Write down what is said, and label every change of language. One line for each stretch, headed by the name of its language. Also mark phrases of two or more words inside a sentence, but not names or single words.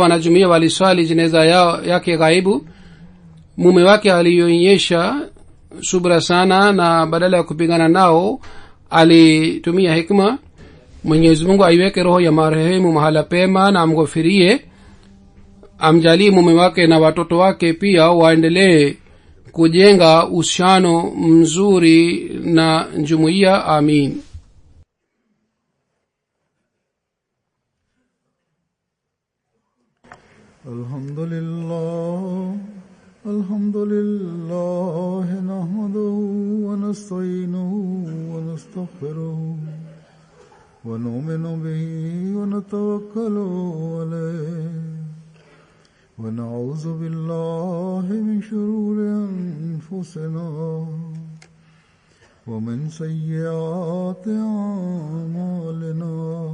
Swahili: Wanajumuiya waliswali jeneza yake ghaibu. Mume wake alionyesha subra sana, na badala ya kupigana nao alitumia hikma. Mwenyezi Mungu aiweke roho ya marehemu mahala pema na amghofirie, amjalie mume wake na watoto wake pia waendelee kujenga uhusiano mzuri na jumuiya. Amin.
Arabic: الحمد لله نحمده ونستعينه و ونستغفره ونؤمن به ونتوكل عليه ونعوذ بالله من شرور أنفسنا ومن سيئات أعمالنا.